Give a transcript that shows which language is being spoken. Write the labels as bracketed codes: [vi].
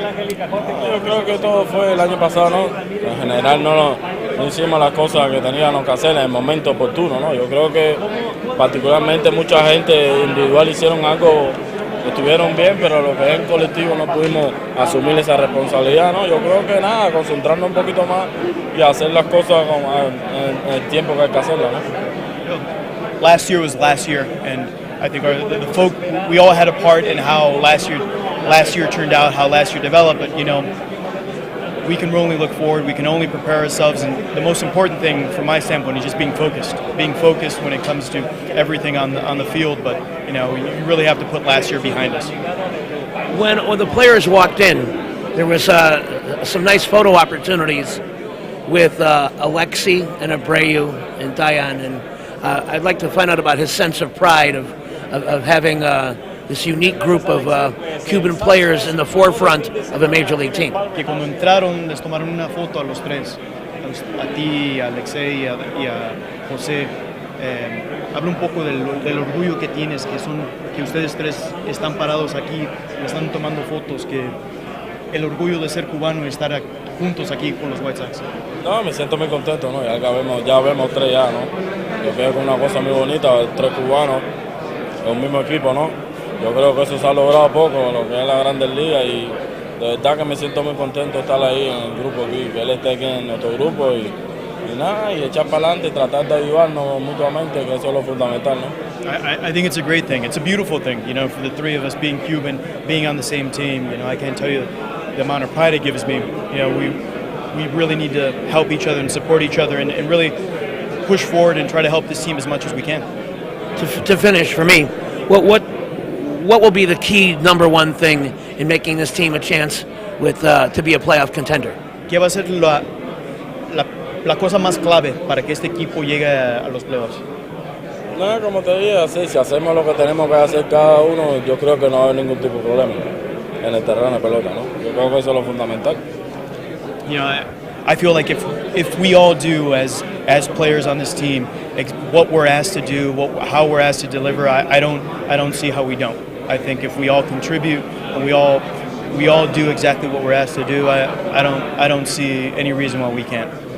[es] Yo creo que todo fue el año pasado, ¿no? En general no hicimos las cosas que teníamos que hacer en el momento oportuno, ¿no? Yo creo que particularmente mucha gente individual hicieron algo, estuvieron bien, pero lo que es en colectivo no pudimos asumir esa responsabilidad, ¿no? Yo creo que nada, concentrarnos un poquito más y hacer las cosas en el tiempo que hay que hacerlas, ¿no? [en] Last year was last year, and I think we all had a part in how last year turned out, how last year developed. But we can only look forward. We can only prepare ourselves, and the most important thing, from my standpoint, is just being focused. Being focused when it comes to everything on the field. But you really have to put last year behind us. When the players walked in, there was some nice photo opportunities with Alexi and Abreu and Dayan, and I'd like to find out about his sense of pride of having this unique group of Cuban players in the forefront of a major league team. [es] Que cuando entraron les tomaron una foto a los tres, a ti, a Alexei y a José. Habla un poco del orgullo que tienes, que ustedes tres están parados aquí, están tomando fotos, que el orgullo de ser cubano y estar juntos aquí con los White Sox. No, me siento muy contento, ¿no? Ya vemos tres ya, ¿no? Yo creo que es una cosa muy bonita, tres cubanos, un mismo equipo, ¿no? Yo creo que eso se ha logrado poco, lo que es la Grandes Ligas, y de verdad que me siento muy contento de estar ahí en el grupo aquí, que él esté aquí en nuestro grupo y nada, y echar para adelante y tratar de ayudarnos mutuamente, que eso es lo fundamental, ¿no? [en] I think it's a great thing. It's a beautiful thing, you know, for the three of us being Cuban, being on the same team. You know, I can't tell you the amount of pride it gives me. You know, we really need to help each other and support each other and really push forward and try to help this team as much as we can. To finish, for me, what will be the key number one thing in making this team a chance to be a playoff contender? [es] ¿Qué va a ser la cosa más clave para que este equipo llegue a los playoffs? No, como te dije, así, si hacemos lo que tenemos que hacer cada uno, yo creo que no va a haber ningún tipo de problema en el terreno de pelota, ¿no? Yo creo que eso es lo fundamental. [en] You know, I feel like if we all do as players on this team what we're asked to do, how we're asked to deliver, I don't see how we don't. I think if we all contribute and we all do exactly what we're asked to do, I don't see any reason why we can't.